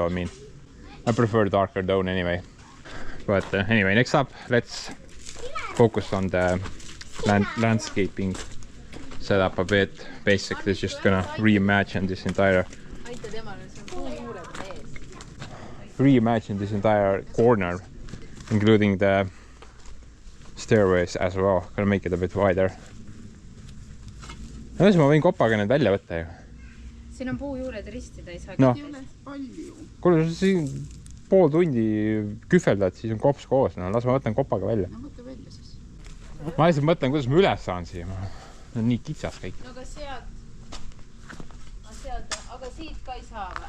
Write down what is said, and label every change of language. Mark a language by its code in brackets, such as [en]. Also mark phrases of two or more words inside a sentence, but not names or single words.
[en] I mean, I prefer darker tone anyway. But anyway, next up, let's focus on the landscaping setup a bit. Basically, just gonna reimagine this entire corner, including the stairways as well. Gonna make it a bit wider. [et] No, ma võin kopaga need välja võtta ju. Siin on puujuured ristida, ei saa. No. Palju. Kuule, siin pool tundi kühveldad, siis on kops koos. No, las ma võtan kopaga välja. No võtta välja siis. Ma lihtsalt mõtlen, kuidas ma üles saan siia. On nii kitsas kõik. No aga sealt, aga siit ka ei saa või?